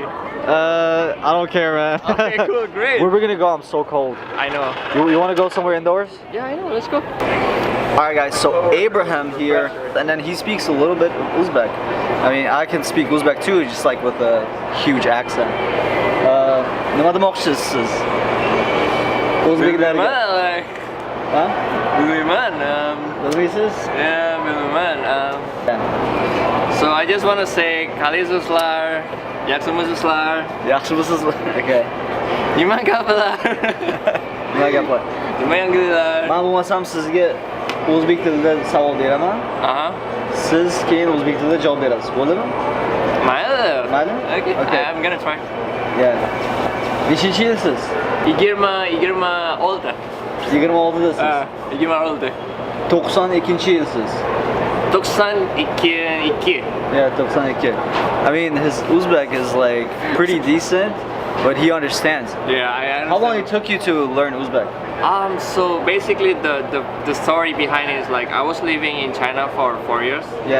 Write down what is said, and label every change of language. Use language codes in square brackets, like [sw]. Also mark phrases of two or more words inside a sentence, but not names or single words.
[en] I don't care, man. Okay, cool, great. Where we gonna go? I'm so cold. I know. You want to go somewhere indoors? Yeah, I know. Let's go. Alright guys, so Abraham here, and then he speaks a little bit of Uzbek. I mean, I can speak Uzbek too, just like with a huge accent. [uz] Nima demoqchisiz? O'zbeklarga. Huh? Bilmayman. Bilmaysiz? Yeah, bilmayman. [en] So I just want to say, [uz] qalaysizlar, yaxshimisizlar? Yaxshimisiz? Okay. Nima gaplar? Nima gaplar? Nima yangiliklar? Men bo'lmasam sizga o'zbek tilida savol beraman. Aha. Siz keyin o'zbek tilida javob berasiz. Bo'ladimi? Mayli. Mayli? [en] Okay. Okay. I'm gonna try. Yeah. [uz] Nechinchi yilsiz? 26. 26-dasiz. 26. 92 yilsiz. 92. [en] Yeah, 92. I mean, his Uzbek is like pretty decent, but he understands. Yeah, I understand. How long it took you to learn Uzbek? So basically the story behind it is like I was living in China for 4 years. Yeah.